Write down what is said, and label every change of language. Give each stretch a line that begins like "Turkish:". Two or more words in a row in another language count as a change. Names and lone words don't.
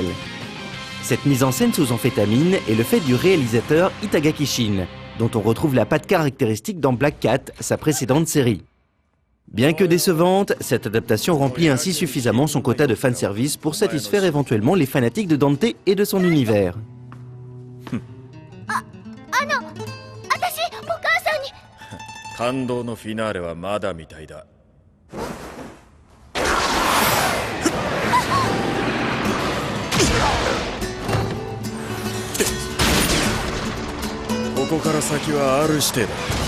French: Cette mise en scène sous amphétamine est le fait du réalisateur Itagaki Shin, dont on retrouve la patte caractéristique dans Black Cat, sa précédente série. Bien que décevante, cette adaptation remplit ainsi suffisamment son quota de fanservice pour satisfaire éventuellement les fanatiques de Dante et de son univers.
Japanese: 感動のフィナーレはまだみたいだ。ここから先は R 指定だ。